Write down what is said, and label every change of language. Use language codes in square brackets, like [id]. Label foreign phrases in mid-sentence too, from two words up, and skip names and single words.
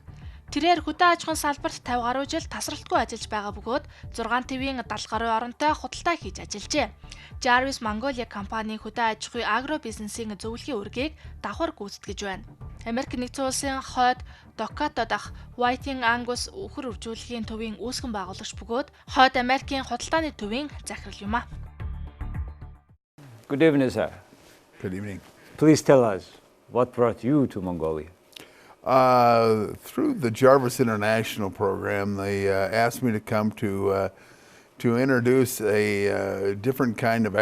[mn] Тэрээр хөдөө аж ахуйн салбарт 50 гаруй жил тасралтгүй ажиллаж байгаа бөгөөд 6 төвийн 70 гаруй оронтой худалдаа хийж ажиллажээ. Жарвис Монголиа компани хөдөө аж ахуй агро бизнесийн зөвлөхийн үргийг давхар гүйцэтгэж байна. Америк нэгдсэн улсын хойд Дакота дахь Уайтийн Ангус үхэр үржүүлгийн төвийн үүсгэн байгуулагч бөгөөд хойд Америкийн худалдааны төвийн захирал юм а. [en] Good evening, sir. Good evening. Please tell us what brought you to Mongolia. Through the Jarvis International program, they asked me to come to introduce a different kind of